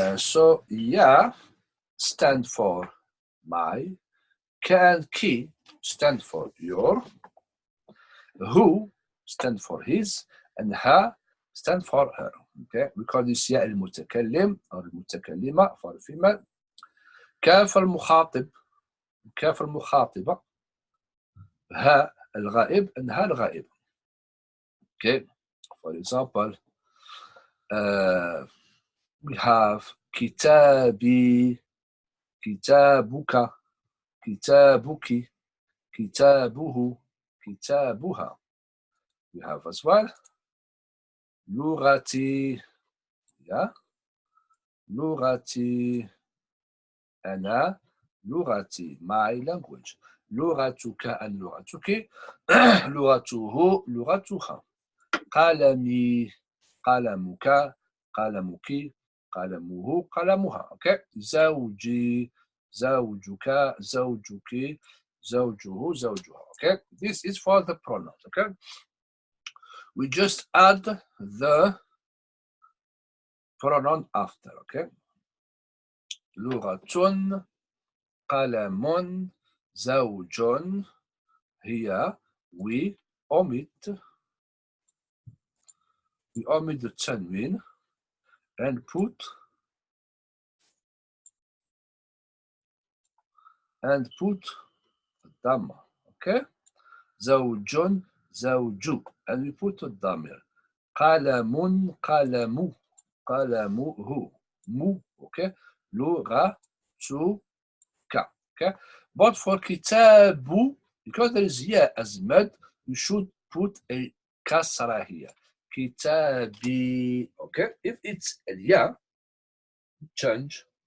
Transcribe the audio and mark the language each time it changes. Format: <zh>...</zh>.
<en>So ya stand for my, ka and ki stand for your, who stand for his, and ha stand for her. Okay, we call this ya al-mutakallim or al-mutakallima for female.</en> <ar>كاف المخاطب, كاف المخاطبة, ها الغائب,</ar> <en>and</en> <ar>ها الغائب.</ar> <en>Okay, for example, we have kitabi, kitabuka, kitabuki, kitabuhu, kitabuha. We have as well lugati, yeah, lugati,</en> <ar>أنا لغتي</ar> <en>my language.</en> <ar>لغتك and لغتك. لغته لغتها. قلمي قلمك قلمك قلمه قلمها.</ar> <en>Okay.</en> <ar>زوجي زوجك زوجك زوجه زوجها.</ar> <en>Okay. This is for the pronouns. Okay. We just add the pronoun after. Okay.</en> <ar>لغة قلم زوج هي.</ar> <en>We omit the tanwin and put dhamma. Okay.</en> <ar>زوج زوج</ar> <en>and we put</en> <ar>الضمير. قلم قلم قلمه mu.</ar> <en>Okay.</en> <ar>لغتك.</ar> <en>Okay. But for كتاب, because there is ya as mad, you should put a kasra here.</en> <ar>كتابي.</ar> <en>Okay. If it's a ya, change.</en>